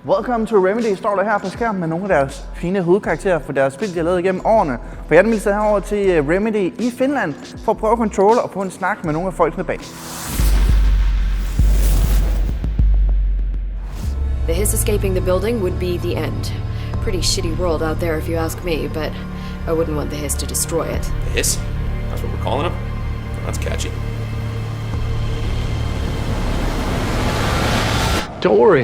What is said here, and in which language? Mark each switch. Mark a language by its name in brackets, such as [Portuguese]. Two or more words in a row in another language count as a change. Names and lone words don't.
[English] Welcome to [Danish] Remedy står der her på skærmen med nogle af deres fine hovedkarakterer for deres spil, de har lavet igennem årene. For jeg er nemlig taget herover til Remedy i Finland for at prøve at controlle og få en snak med nogle af folkene bag. [English] The hiss escaping the building would be the end. Pretty shitty world out there if you ask me, but I wouldn't want the hiss to destroy it. The hiss? That's what we're calling him? That's catchy. Don't worry.